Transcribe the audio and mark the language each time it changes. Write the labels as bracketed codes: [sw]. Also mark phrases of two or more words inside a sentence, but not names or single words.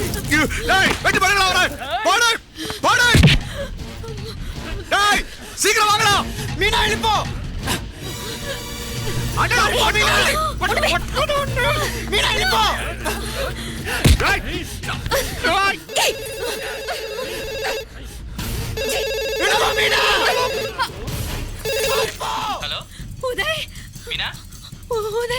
[ta] வெட்டி பறக்கலாம் அவரை போடு போடு டேய் சீக்கிரம் வாங்கடா [te] మీనా వెళ్ళిపో [ta] அடடா மீனா [te] మీనా వెళ్ళిపో [ta] டேய் டேய் [te] వెళ్ళిపో మీనా హలో ఉదయ్ మీనా ఉదయ్